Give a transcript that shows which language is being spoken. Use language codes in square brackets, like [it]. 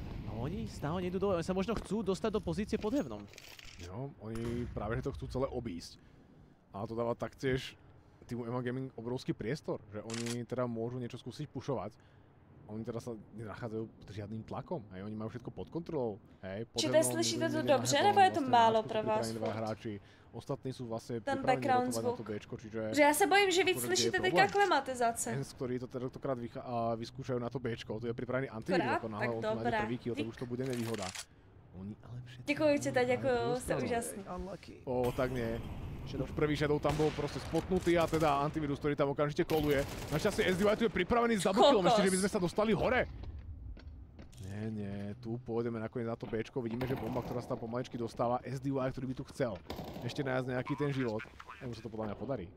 [sk] A oni stále nejdú dole, oni sa možno chcú dostať do pozície pod heavnom. Jo, oni práve to chcú celé obísť. A to dáva taktiež týmu Evan Gaming obrovský priestor, že oni teda môžu niečo skúsiť pušovať. Oni teda sa nenachádzajú pod žiadnym tlakom, hej, oni majú všetko pod kontrolou, hej. [cs] Čiže slyšíte to dobře, nebo je to málo pro vás? [sk] Hráči. Ostatní sú vlastne ten background zvuk. Na to Bčko, čiže... Že ja sa bojím, [cs] že víc slyšíte teďka klimatizace. [sk] ENCE, ktorí to tentokrát vyskúšajú na to Bčko, to je pripravený Antivirus, ako náhle on nájde prvý kill, to už to bude nevýhoda. Oni ale všetci... [cs] Děkuji ti, [sk] ďakuju, ste úžasný. Tak nie. Už prvý Shadow tam bol proste spotnutý a teda Antivirus, ktorý tam okamžite koluje. Našťastie SDY tu je pripravený s double killom, ešte že by sme sa dostali hore. Nie, tu pôjdeme nakoniec na to Bčko, vidíme, že bomba, ktorá sa tam pomaličky dostáva, SDY, ktorý by tu chcel ešte nájsť nejaký ten život. Mu sa to podľa mňa podarí.